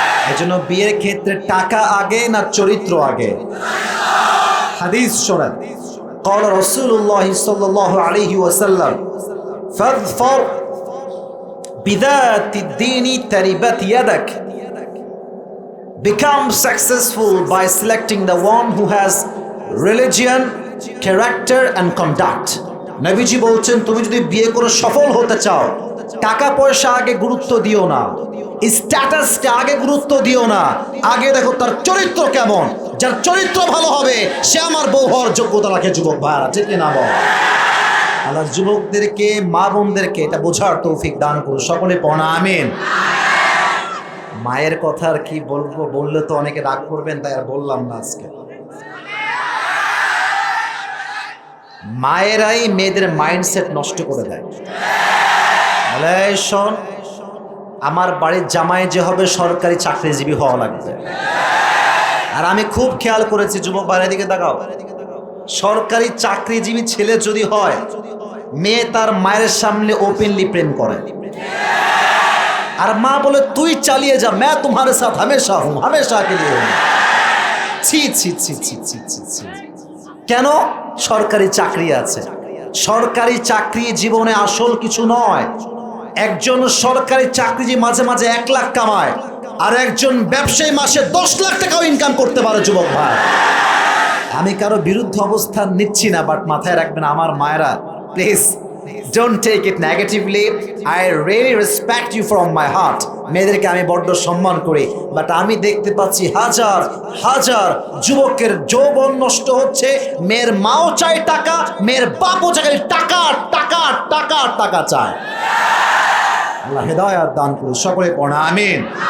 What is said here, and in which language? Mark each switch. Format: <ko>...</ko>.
<bn>এই জন্য বিয়ের ক্ষেত্রে টাকা আগে না চরিত্র আগে? হাদিস শোনেন,</bn> <ar>قال رسول الله صلى الله عليه وسلم فاظفر بذات الدين تربت يدك.</ar> <en>Become successful by selecting the one who has religion, character and conduct.</en> <bn>নবীজি বলছেন, তুমি যদি বিয়ে করে সফল হতে চাও, টাকা পয়সা আগে গুরুত্ব দিও না, স্ট্যাটাসকে আগে গুরুত্ব দিও না, আগে দেখো তার চরিত্র কেমন। যার চরিত্র ভালো হবে সে আমার বউ হওয়ার যোগ্যতা রাখে। যুবক ভাইরা, ঠিক কিনা বল? আল্লাহ যুবকদেরকে, মা বোনদেরকে এটা বোঝার তৌফিক দান করুন। সকলে পড়া আমিন। মায়ের কথা আর কি বলবো, বললে তো অনেকে রাগ করবেন, তাই আর বললাম না আজকে। মায়েরাই মেয়েদের মাইন্ডসেট নষ্ট করে দেয়। শোন, আমার বাড়ির জামাই যে হবে সরকারি চাকরিজীবী হওয়া লাগবে। আর আমি খুব খেয়াল করেছি, যুবক বাইরের দিকে তাকাও, সরকারি চাকরিজীবী ছেলে যদি হয়, মেয়ে তার মায়ের সামনে ওপেনলি প্রেম করে। আর মা বলে তুই চালিয়ে যা,</bn> <hi>मैं तुम्हारे साथ हमेशा हूं, हमेशा के लिए हूं।</hi> <bn>ছি ছি ছি ছি ছি ছি ছি। কেন? সরকারি চাকরি আছে। সরকারি চাকরি জীবনে আসল কিছু নয়। একজন সরকারি চাকরিজীবী মাঝে মাঝে 1 লাখ কামায়, আর একজন ব্যবসায়ী মাসে 10 লাখ টাকাও ইনকাম করতে পারে। যুবক ভাই, আমি কারো বিরুদ্ধে অবস্থান নিচ্ছি না, বাট মাথায় রাখবেন আমার মায়েরা, please</bn> <en>don't take it negatively. I really respect you from my heart.</en> <bn>মেয়েদেরকে আমি বড্ড সম্মান করি, বাট আমি দেখতে পাচ্ছি হাজার হাজার যুবকের যৌবন নষ্ট হচ্ছে। মেয়ের মাও চায় টাকা, মেয়ের বাপও চায় টাকা টাকা টাকা টাকা চায়। আল্লাহ হেদায়েত দান করুন। সকলে পড়া আমিন।</bn>